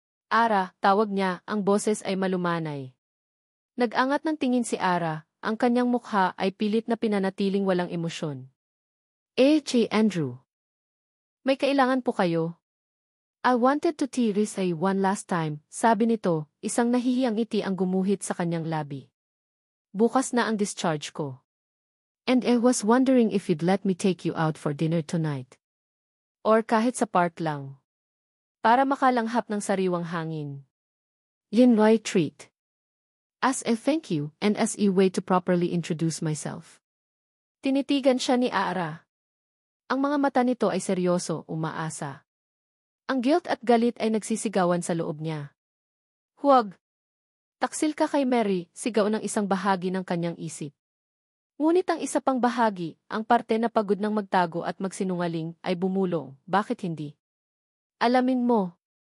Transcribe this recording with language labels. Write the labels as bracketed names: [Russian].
[Filipino] Ara, tawag niya, ang boses ay malumanay. Nag-angat ng tingin si Ara, ang kanyang mukha ay pilit na pinanatiling walang emosyon. Andrew. May kailangan po kayo? [English] I wanted to say one last time, [Filipino] sabi nito, isang nahihiyang ngiti ang gumuhit sa kanyang labi. Bukas na ang discharge ko. [English] And I was wondering if you'd let me take you out for dinner tonight. [Filipino] Or kahit sa park lang. Para makalanghap ng sariwang hangin. Yinway treat. [English] As a thank you and as a way to properly introduce myself. [Filipino] Tinitigan siya ni Ara. Ang mga mata nito ay seryoso, umaasa. Ang guilt at galit ay nagsisigawan sa loob niya. Huwag! Taksil ka kay Mary, sigaw ng isang bahagi ng kanyang isip. Ngunit ang isa pang bahagi, ang parte na pagod ng magtago at magsinungaling, ay bumulong. Bakit hindi? Alamin mo.